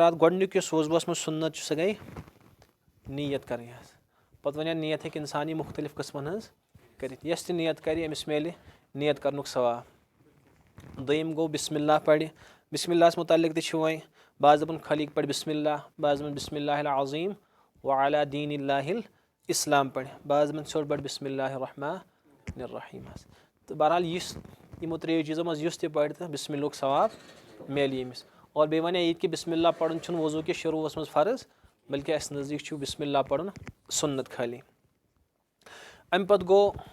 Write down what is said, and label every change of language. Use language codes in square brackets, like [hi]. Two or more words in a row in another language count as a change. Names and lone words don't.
[ks] راتھ گۄڈٕنیُک یُس وضوٗوس منٛز سُنت چھُ سۄ گٔے نیت کَرٕنۍ حظ پتہٕ وَنیو نیت ہیٚکہِ اِنسان یہِ مُختٔلِف قٕسمن ہٕنٛز کٔرِتھ یۄس تہِ نیت کرِ أمِس میلہِ نیت کرنُک ثواب دوٚیِم گوٚو بسم اللہ پرِ بسم اللہ ہس مُتعلق تہِ چھُ وۄنۍ بعض دَپان خٲلی پرِ بسم اللہ بعض دَپان [ar] بسم اللہ العظیٖم وعلیٰ دیٖن اللہِ [ks] اسلام پرِ بعض دَپان سیوٚد پٲٹھۍ [ar] بسم اللہ الرحمٰنِ الرحیٖم [ks] حظ تہٕ بہرحال یُس یِمو ترٛیٚیو چیٖزو منٛز یُس تہِ پرِ تہٕ بسم اللہُک ثواب میلہِ ییٚمِس اور بیٚیہِ وَنیو یہِ تہِ کہِ بسم اللہ پرُن چھُنہٕ وضوٗ کِس شروٗعس منٛز فرض بٔلکہِ اَسہِ نزدیٖک چھُ بسم اللہ پرُن سُنت خٲلی اَمہِ پتہٕ گوٚو